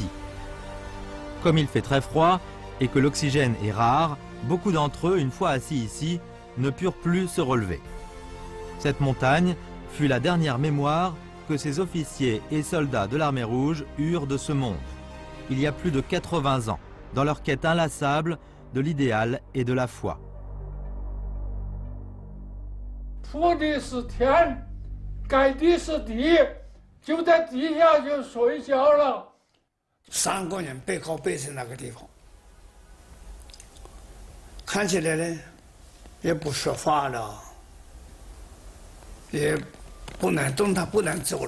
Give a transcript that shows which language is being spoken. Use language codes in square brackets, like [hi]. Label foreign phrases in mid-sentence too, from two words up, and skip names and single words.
[fr] Comme il fait très froid et que l'oxygène est rare, beaucoup d'entre eux, une fois assis ici, ne purent plus se relever. Cette montagne fut la dernière mémoire que ces officiers et soldats de l'armée rouge eurent de ce monde, il y a plus de 80 ans, dans leur quête inlassable de l'idéal et de la foi. [zh] 铺的是天，盖的是地，就在地下就睡觉了。 3个人背靠背在那个地方，看起来呢，也不说话了，也不能动弹，不能走了。